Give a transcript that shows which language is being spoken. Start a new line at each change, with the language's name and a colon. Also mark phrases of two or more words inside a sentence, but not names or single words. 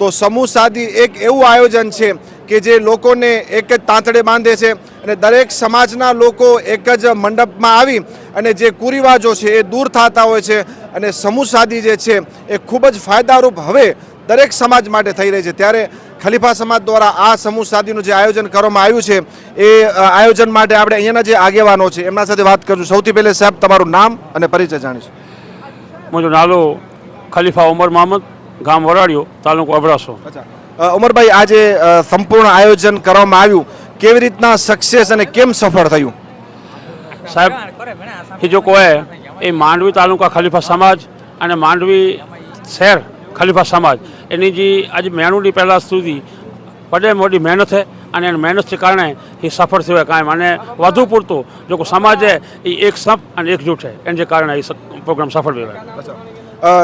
Gujarati: તો સમૂહ સાદી એક એવું આયોજન છે કે જે લોકોને એક જ તાંતડે બાંધે છે અને દરેક સમાજના લોકો એક જ મંડપમાં આવી અને જે કુરિવાજો છે એ દૂર થતા હોય છે અને સમૂહ સાદી જે છે એ ખૂબ જ ફાયદારૂપ હવે દરેક સમાજ માટે થઈ રહી છે. ત્યારે ખલીફા સમાજ દ્વારા આ સમૂહ સાદીનું જે આયોજન કરવામાં આવ્યું છે એ આયોજન માટે આપણે અહીંયાના જે આગેવાનો છે એમના સાથે વાત કરશું. સૌથી પહેલે સાહેબ તમારું નામ અને પરિચય જાણીશું.
Kachhi: मुझो नालो खलीफा उमर मोहम्मद, गाम वराड़ियो, तालुको अबड़ासो.
Gujarati: ઉમરભાઈ આજે સંપૂર્ણ આયોજન કરવામાં આવ્યું, કેવી રીતના સક્સેસ અને કેમ સફળ થયું?
Hindi: साहब ये जो को है ये मांडवी तालुका खलीफा समाज
Gujarati: અને માંડવી શહેર ખલીફા સમાજ એની જે આજે મહેનતની પહેલાં સુધી પડે મોટી મહેનત છે અને એની મહેનતને કારણે એ સફળ થયો કાંઈ અને વધુ પૂરતું જો કોઈ સમાજ છે એ એક સંપ અને એકજૂટ છે એને કારણે એ પ્રોગ્રામ સફળ થયો.